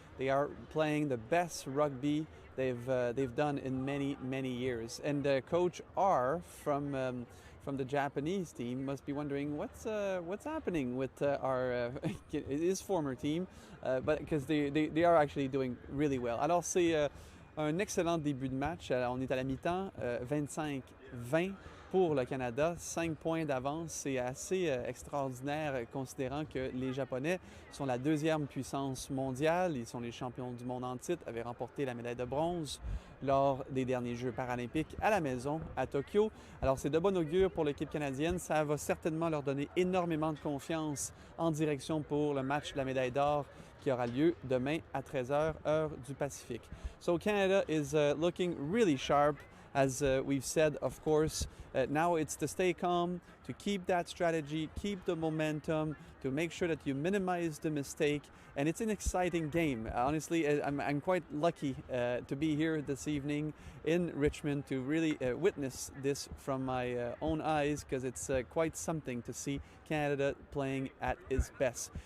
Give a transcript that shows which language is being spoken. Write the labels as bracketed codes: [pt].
[en] They are playing the best rugby they've done in many years. And Coach R from the Japanese team must be wondering what's happening with his former team, but because they are actually doing really well. [fr] Alors c'est un excellent début de match. On est à la mi-temps, 25-20 pour le Canada, 5 points d'avance. C'est assez extraordinaire considérant que les Japonais sont la deuxième puissance mondiale. Ils sont les champions du monde en titre, avaient remporté la médaille de bronze lors des derniers Jeux paralympiques à la maison, à Tokyo. Alors c'est de bon augure pour l'équipe canadienne. Ça va certainement leur donner énormément de confiance en direction pour le match de la médaille d'or qui aura lieu demain à 13h, heure du Pacifique. [en] So Canada is looking really sharp. As we've said, of course, now it's to stay calm, to keep that strategy, keep the momentum, to make sure that you minimize the mistake. And it's an exciting game. Honestly, I'm quite lucky to be here this evening in Richmond to really witness this from my own eyes, because it's quite something to see Canada playing at its best.